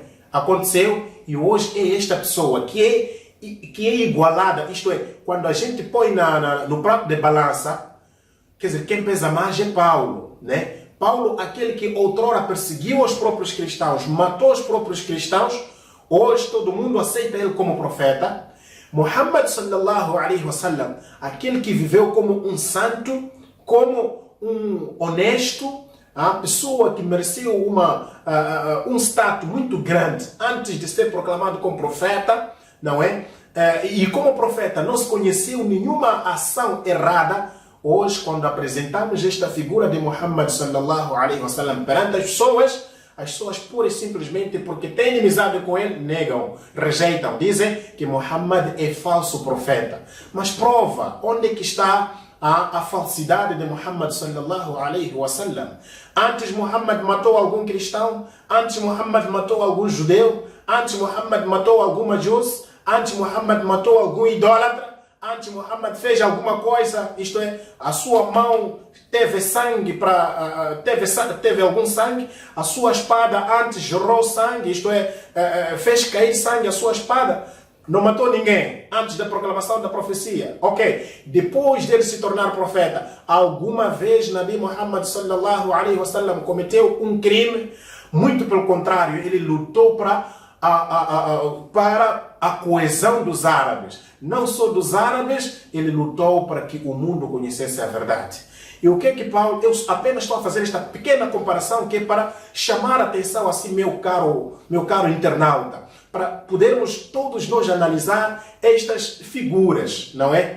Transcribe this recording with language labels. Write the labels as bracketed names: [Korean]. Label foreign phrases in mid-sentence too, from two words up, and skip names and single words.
[Portuguese] Aconteceu, e hoje é esta pessoa que é igualada, isto é, quando a gente põe no prato de balança, quer dizer, quem pesa mais é Paulo, né? Paulo, aquele que outrora perseguiu os próprios cristãos, matou os próprios cristãos, hoje todo mundo aceita ele como profeta. [Arabic] محمد صلى الله عليه وسلم, [Portuguese] aquele que viveu como um santo, como um honesto, a pessoa que mereceu um status muito grande antes de ser proclamado como profeta, não é? E como profeta não se conheceu nenhuma ação errada. Hoje, quando apresentamos esta figura de Muhammad [Arabic] صلى الله عليه وسلم [Portuguese] perante as pessoas pura e simplesmente porque têm inimizade com ele, negam, rejeitam, dizem que Muhammad é falso profeta. Mas prova, onde é que está a falsidade de Muhammad [Arabic] صلى الله عليه وسلم? [Portuguese] Antes Muhammad matou algum cristão, antes Muhammad matou algum judeu, antes Muhammad matou algum majus, antes Muhammad matou algum idólatra, antes Muhammad fez alguma coisa, isto é, a sua mão teve sangue, teve algum sangue, a sua espada antes jorrou sangue, isto é, fez cair sangue a sua espada, não matou ninguém antes da proclamação da profecia. Ok, depois dele se tornar profeta, alguma vez Nabi Muhammad [Arabic] صلى الله عليه وسلم [Portuguese] cometeu um crime? Muito pelo contrário, ele lutou para a coesão dos árabes. Não só dos árabes, ele lutou para que o mundo conhecesse a verdade. E o que é que Paulo... Eu apenas estou a fazer esta pequena comparação que é para chamar a atenção assim, meu caro internauta, para podermos todos nós analisar estas figuras, não é?